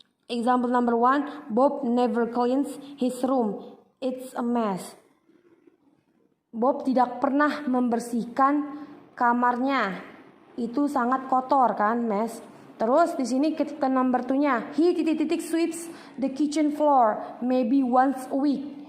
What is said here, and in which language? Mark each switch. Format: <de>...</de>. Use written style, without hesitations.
<en>Example number 1, Bob never cleans his room. It's a mess.</en> <id>Bob tidak pernah membersihkan kamarnya. Itu sangat kotor kan, mess. Terus di sini kita number 2-nya.</id> <en>He sweeps the kitchen floor maybe once a week.</en>